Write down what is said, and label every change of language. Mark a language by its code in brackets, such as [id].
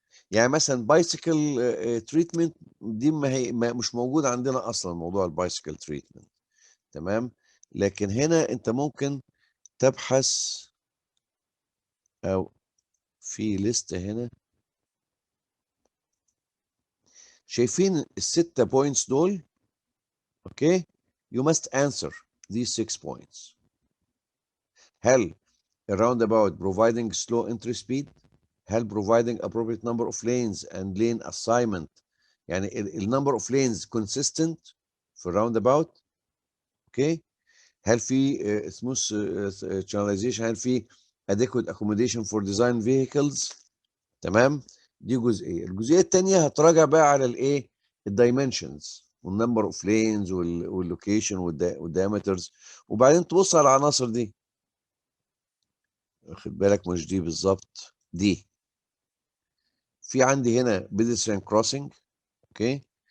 [ar] يعني مثلا بايسيكل تريتمنت دي ما هي مش موجود عندنا اصلا موضوع البايسيكل تريتمنت. تمام. لكن هنا انت ممكن تبحث او في ليست هنا. شايفين الستة بوينتس دول؟ اوكي. [en] you must answer these 6 points. [ar] هل الراونداباوت [en] providing slow entry speed؟ هل providing appropriate number of lanes and lane assignment، يعني النمبر of lanes consistent في الراونداباوت؟ اوكي. [ar] هل في [en] smooth channelization؟ هل في adequate accommodation for design vehicles؟ تمام. [ar] دي جزئيه. الجزئيه الثانيه هتراجع بقى على الايه، الدايمنشنز والنمبر اوف لينز واللوكيشن والدايمترز، وبعدين تبص على العناصر دي. واخد بالك؟ مش دي بالظبط، دي في عندي هنا pedestrian crossing. اوكي.